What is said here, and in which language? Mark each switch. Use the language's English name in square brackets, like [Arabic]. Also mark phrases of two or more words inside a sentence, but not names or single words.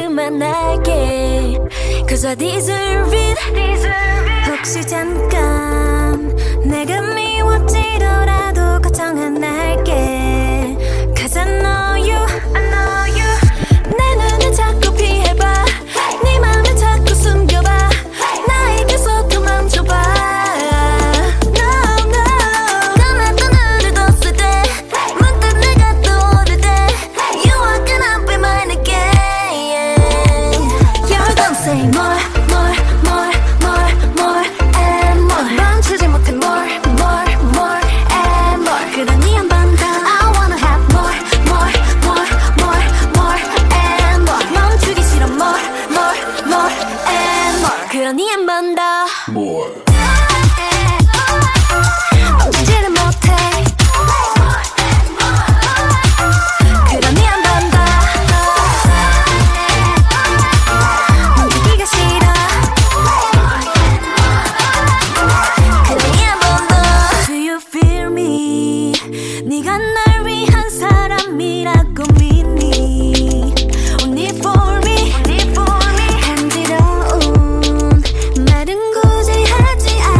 [Korean] 날게 [English] Cause I deserve it [Korean] 혹시 잠깐 내가 미워지더라도 걱정 안 할게 [English] Cause I know you [Korean] 내 눈을 자꾸 피해봐 네 맘을 자꾸 숨겨봐 나에게서 도망쳐봐 감았던 눈을 떴을 때 문득 내가 떠오를 때 [English] You are gonna be mine again You're gonna say more and more [Korean] 멈추지 못해 [English] more and more [Korean] 그러니 한 번 더 [English] I wanna have more and more [Korean] 멈추기 싫어 [English] more and more [Korean] 그러니 한 번 더 [English] More. [Korean] 멈추지를 못해 그러니 한 번 더 멈추기가 싫어 그러니 한 번 더 [English] Do you feel me [Korean] 네가 날 위한 사람이라고 믿니 [English] Only for me [Korean] 간지러운 말은 굳이 하지